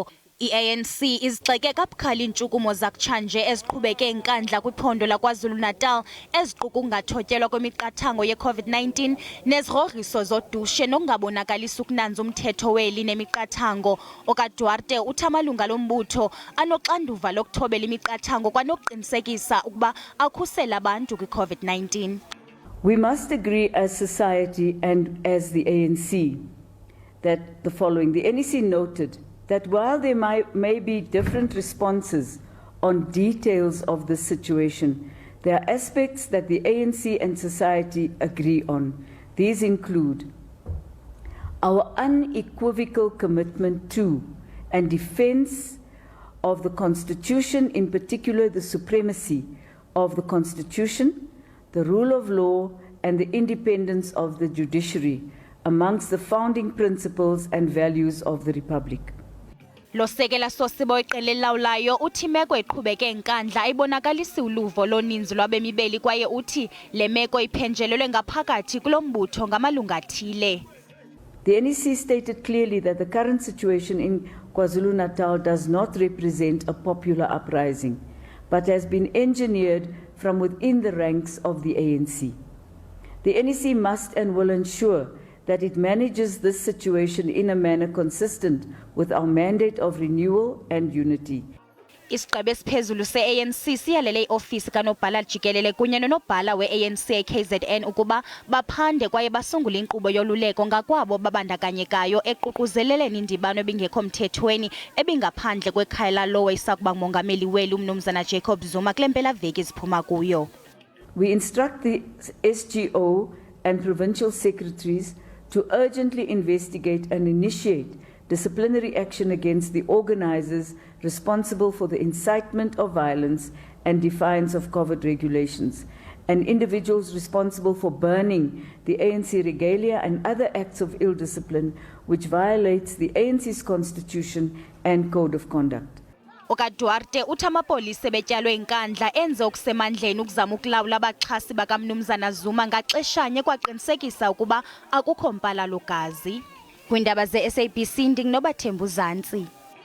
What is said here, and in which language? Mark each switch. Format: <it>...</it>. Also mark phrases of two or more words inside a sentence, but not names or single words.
<xh>I-ANC izixeke kabukhali iintshukumo zakutshanje eziqhubeke inkandla kwiphondo laKwaZulu-Natal eziquka ukungathotyelwa kwemiqathango ye-COVID-19 nezigrogriso zodushe nokungabonakalisi ukunanza umthetho weli nemiqathango. OkaDuarte uthi amalunga lombutho anoxanduva lokuthobela imiqathango kwanokuqinisekisa ukuba akhusela abantu kwi-COVID-19.</xh> <en>We must agree as society and as the ANC that the following. The NEC noted that while there may be different responses on details of this situation, there are aspects that the ANC and society agree on. These include our unequivocal commitment to and defense of the Constitution, in particular the supremacy of the Constitution, the rule of law, and the independence of the judiciary amongst the founding principles and values of the Republic.</en> <xh>Lo sekela sosiba iqela elawulayo uthi imeko eqhubeke inkandla ayibonakalisi uluvo loninzi lwabemibeli kwaye uthi le meko iphenjelelwe ngaphakathi kulo mbutho ngamalunga athile.</xh> <en>The NEC stated clearly that the current situation in KwaZulu-Natal does not represent a popular uprising, but has been engineered from within the ranks of the ANC. The NEC must and will ensure that it manages this situation in a manner consistent with our mandate of renewal and unity.</en> <xh>Isigqeba esiphezulu se-ANC siyalele iofisi kanobhala jikelele kunye nonobhala we-ANC eKZN ukuba baphande kwaye basungule inkqubo yoluleko ngakwabo babandakanyekayo eququzeleleni indibano ebingekho mthethweni ebingaphandle kwekhaya lalowo isakuba ngumongameli weli uMnumzana Jacob Zuma kule mpelaveki ziphuma kuyo.</xh> <en>We instruct the SGO and provincial secretaries to urgently investigate and initiate disciplinary action against the organizers responsible for the incitement of violence and defiance of COVID regulations, and individuals responsible for burning the ANC regalia and other acts of ill discipline which violates the ANC's constitution and code of conduct.</en> <xh>OkaDuarte uthi amapolisa betyalwe inkandla enze okusemandleni ukuzama ukulawula abaxhasi bakaMnumzana Zuma ngaxeshanye kwaqinisekisa ukuba akukho mpalalo gazi. Kwindaba ze-SABC ndinginobaThembu Zantsi.</xh>